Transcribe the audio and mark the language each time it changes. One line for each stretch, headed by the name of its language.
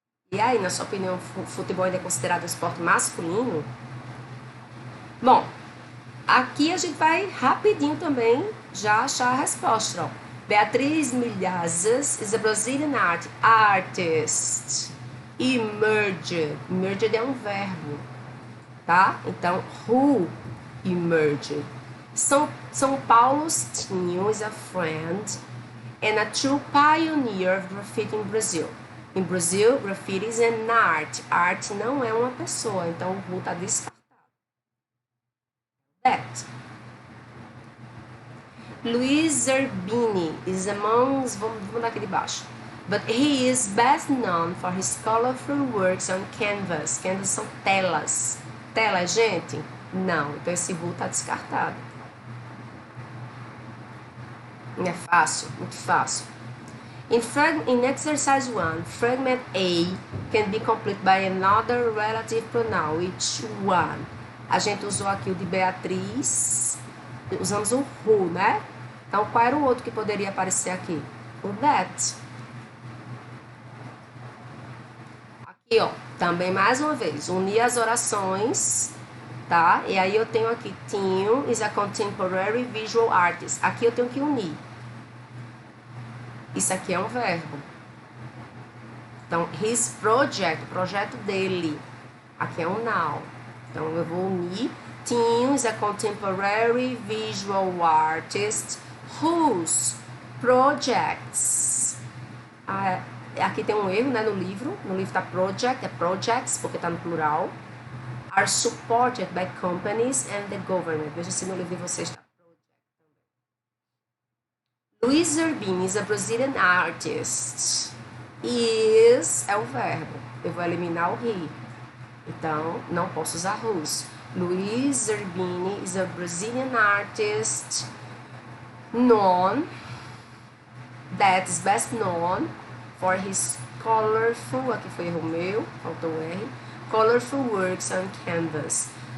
Portuguese: E aí, na sua opinião, o futebol ainda é considerado um esporte masculino? Bom, aqui a gente vai rapidinho também já achar a resposta. Ó.
English: Beatriz Milhazes is a Brazilian artist.
Portuguese: Emerged. Emerged é um verbo, tá? Então,
English: who emerged? São Paulo's Tinho is a friend and a true pioneer of graffiti in Brazil.
Portuguese: Em
English: Brazil, graffiti is an art.
Portuguese: Arte não é uma pessoa, então o who está descartado.
English: That. Luiz Zerbini is among...
Portuguese: Vamos daqui de baixo.
English: But he is best known for his colorful works on canvas.
Portuguese: Canvas são telas. Tela, gente? Não. Então esse who está descartado. É fácil, muito fácil.
English: In exercise 1, fragment A can be completed by another relative pronoun. Which one?
Portuguese: A gente usou aqui o de Beatriz. Usamos o who, né? Então, qual era o outro que poderia aparecer aqui? O that. Aqui, ó, também mais uma vez, unir as orações, tá? E aí eu tenho aqui,
English: Tim is a contemporary visual artist.
Portuguese: Aqui eu tenho que unir. Isso aqui é um verbo. Então,
English: his project,
Portuguese: o projeto dele. Aqui é um noun. Então, eu vou unir.
English: Tim is a contemporary visual artist whose projects...
Portuguese: aqui tem um erro, né, no livro. No livro está project, é projects, porque está no plural.
English: Are supported by companies and the government.
Portuguese: Veja se no livro de vocês está project também.
English: Luiz Zerbini is a Brazilian artist.
Portuguese: Is é o verbo. Eu vou eliminar o he. Então, não posso usar whose.
English: Luiz Zerbini is a Brazilian artist known, that is best known for his colorful,
Portuguese: aqui foi erro meu, faltou o R,
English: colorful works on canvas.